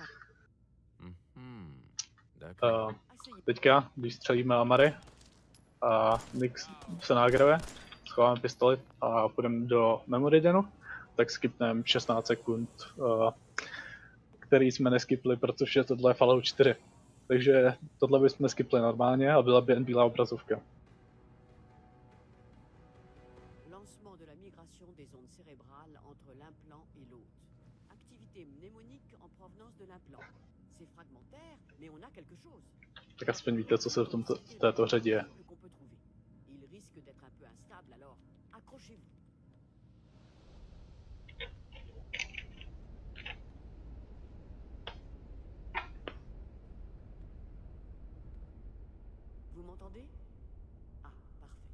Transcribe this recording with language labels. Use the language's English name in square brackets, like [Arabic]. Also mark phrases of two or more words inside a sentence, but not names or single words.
[Czech] Teďka, když střelíme Amary a Nick se nagrave, schováme pistoli a půjdeme do memory denu, tak skipneme 16 sekund, který jsme neskipli, protože tohle je Fallout 4. Takže tohle bychom skipli normálně a byla by jen bílá obrazovka. [French] Lancement de la migration des ondes cérébrales entre l'implant et l'hôte. Activité mnémonique en provenance de l'implant. C'est fragmentaire, mais on a quelque chose. [Czech] Tak aspoň víte, co se v této hře děje. [French] Il risque d'être un peu instable, alors accrochez-vous. Vous m'entendez? Ah, parfait.